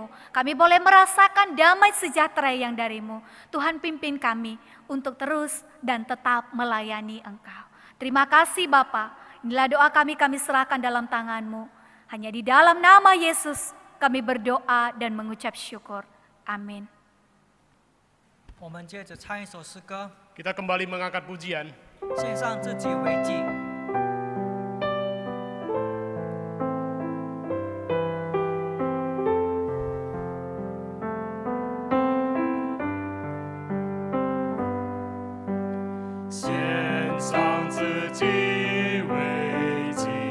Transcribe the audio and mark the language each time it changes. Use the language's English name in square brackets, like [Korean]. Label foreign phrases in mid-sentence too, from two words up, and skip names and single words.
[Malay] Kami boleh merasakan damai sejahtera yang dari-Mu. Tuhan pimpin kami untuk terus dan tetap melayani Engkau. Terima kasih Bapa. Inilah doa kami serahkan dalam tangan-Mu. Hanya di dalam nama Yesus kami berdoa dan mengucap syukur. Amin. [Chinese] 我们接着唱一首诗歌， [Malay] Kita kembali mengangkat pujian. [Chinese] 献上自己为祭。献上自己为祭，